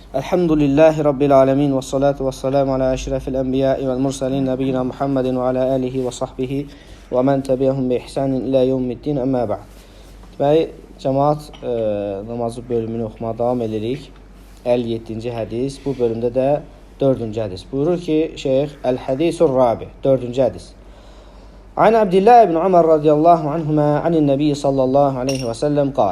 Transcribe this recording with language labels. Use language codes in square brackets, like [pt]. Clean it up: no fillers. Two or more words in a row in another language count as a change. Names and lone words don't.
[ar] الحمد لله رب العالمين والصلاة والسلام على أشرف الأنبياء والمرسلين نبينا محمد وعلى آله وصحبه ومن تبعهم بإحسان إلى يوم الدين أما بعد. [az] Deməli, cəmaat namazı bölümünü oxumağa davam edirik. 57-ci hədis. Bu bölümdə də 4-cü hədis. Buyurur ki, şeyx, [ar] الحديث الرابع, [az] 4-cü hədis. [ar] عن عبد الله بن عمر رضي الله عنهما عن النبي صلى الله عليه وسلم قال.